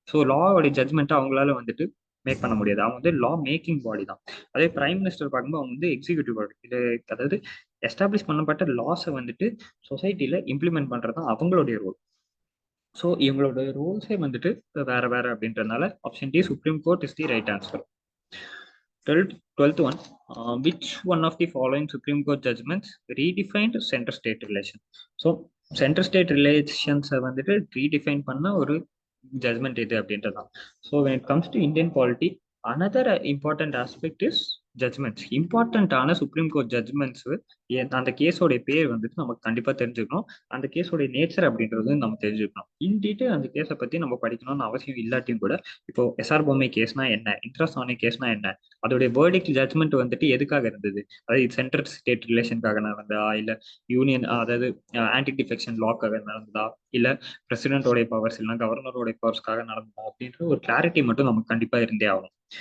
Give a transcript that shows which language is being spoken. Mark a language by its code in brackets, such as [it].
[ta] So லாவோட judgement அவங்களால வந்துட்டு make பண்ண முடியாது. அவங்க வந்து லா மேக்கிங் பாடி தான். அதே பிரைம் மினிஸ்டர் பார்க்கும்போது அவங்க வந்து எக்ஸிக்யூட்டிவ் பாடி. இது அதாவது எஸ்டாப்ளிஷ் பண்ணப்பட்ட லாஸை வந்துட்டு சொசைட்டில இம்ப்ளிமெண்ட் பண்றது தான் அவங்களுடைய ரோல். ஸோ இவங்களோட ரூல்ஸே வந்துட்டு வேற வேற அப்படின்றதுனால option D supreme court is the right answer. [en] 12th one, which one of the following Supreme Court judgments redefined center-state relation? So center-state relations [ta] வந்துட்டு redefine பண்ண ஒரு judgment இது அப்படின்றதான். [en] So when it comes to Indian polity, another important aspect is judgments. [ta] இம்பார்ட்டன்டான supreme court judgements அந்த கேஸோட பேர் வந்துட்டு நமக்கு கண்டிப்பா தெரிஞ்சுக்கணும். அந்த கேஸோட நேச்சர் அப்படின்றது நம்ம தெரிஞ்சுக்கணும். இன் டீட்டெயில் அந்த கேஸை பத்தி நம்ம படிக்கணும்னு அவசியம் இல்லாட்டியும் கூட, இப்போ எஸ்ஆர் பொம்மை கேஸ்னா என்ன, இன்ட்ராசானிக் கேஸ்னா என்ன, அதோடைய வேர்டிக் ஜட்மெண்ட் வந்துட்டு எதுக்காக இருந்தது, அதாவது சென்ட்ரல் ஸ்டேட் ரிலேஷனுக்காக நடந்ததா, இல்ல யூனியன் அதாவது ஆன்டி டிஃபெக்ஷன் லாக்காக நடந்ததா, இல்ல பிரசிடென்டோடைய பவர்ஸ் இல்லைன்னா கவர்னரோடைய பவர்ஸ்க்காக நடந்ததா அப்படின்ற ஒரு கிளாரிட்டி மட்டும் நமக்கு கண்டிப்பா இருந்தே ஆகணும்.